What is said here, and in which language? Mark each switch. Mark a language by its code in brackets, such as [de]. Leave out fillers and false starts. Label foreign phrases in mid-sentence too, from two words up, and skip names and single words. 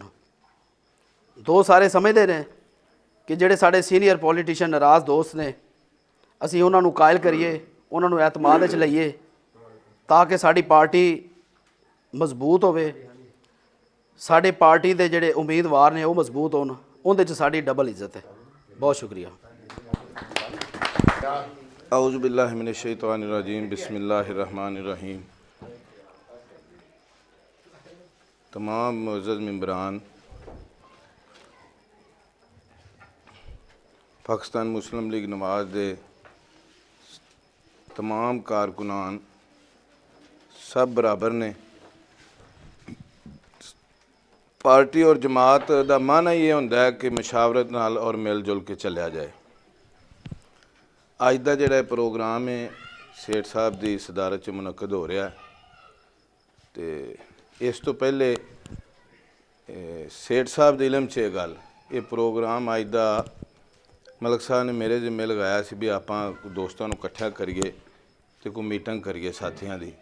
[pa] ਦੋ ਸਾਰੇ ਸਮਝਦੇ ਨੇ ਕਿ ਜਿਹੜੇ ਸਾਡੇ [en] senior politician [pa] ਨਾਰਾਜ਼ ਦੋਸਤ ਨੇ ਅਸੀਂ ਉਹਨਾਂ ਨੂੰ ਕਾਇਲ ਕਰੀਏ, ਉਹਨਾਂ ਨੂੰ ਐਤਮਾਦ ਵਿੱਚ ਲਈਏ ਤਾਂ ਕਿ ਸਾਡੀ ਪਾਰਟੀ ਮਜ਼ਬੂਤ ਹੋਵੇ, ਸਾਡੇ ਪਾਰਟੀ ਦੇ ਜਿਹੜੇ ਉਮੀਦਵਾਰ ਨੇ ਉਹ ਮਜ਼ਬੂਤ ਹੋਣ। ਉਹਦੇ 'ਚ ਸਾਡੀ ਡਬਲ ਇੱਜ਼ਤ ਹੈ। ਬਹੁਤ ਸ਼ੁਕਰੀਆ। [ar] أعوذ بالله من الشيطان الرجيم بسم الله الرحمن الرحيم. [pa] ਤਮਾਮ ਮੁਅੱਜ਼ਜ਼ ਮੈਂਬਰਾਨ, ਪਾਕਿਸਤਾਨ ਮੁਸਲਿਮ ਲੀਗ ਨਵਾਜ਼ ਦੇ ਤਮਾਮ ਕਾਰਕੁਨਾਨ ਸਬ ਬਰਾਬਰ ਨੇ। ਪਾਰਟੀ ਔਰ ਜਮਾਤ ਕਾ ਮਾਨਾ ਯੇ ਹੋਂਦਾ ਹੈ ਕਿ ਮਸ਼ਾਵਰਤ ਨਾਲ ਔਰ ਮਿਲ ਜੁਲ ਕੇ ਚਲਿਆ ਜਾਏ। ਅੱਜ ਦਾ ਜਿਹੜਾ ਪ੍ਰੋਗਰਾਮ ਹੈ ਸੇਠ ਸਾਹਿਬ ਦੀ ਸਦਾਰਤ 'ਚ ਮੁਨੱਕਦ ਹੋ ਰਿਹਾ ਤੇ ਇਸ ਤੋਂ ਪਹਿਲੇ ਸੇਠ ਸਾਹਿਬ ਦੇ ਇਲਮ 'ਚ ਇਹ ਗੱਲ, ਇਹ ਪ੍ਰੋਗਰਾਮ ਅੱਜ ਦਾ ਮਲਕ ਸਾਹਿਬ ਨੇ ਮੇਰੇ ਜ਼ਿੰਮੇ ਲਗਾਇਆ ਸੀ ਵੀ ਆਪਾਂ ਦੋਸਤਾਂ ਨੂੰ ਇਕੱਠਾ ਕਰੀਏ ਤੇ ਕੋਈ ਮੀਟਿੰਗ ਕਰੀਏ ਸਾਥੀਆਂ ਦੀ।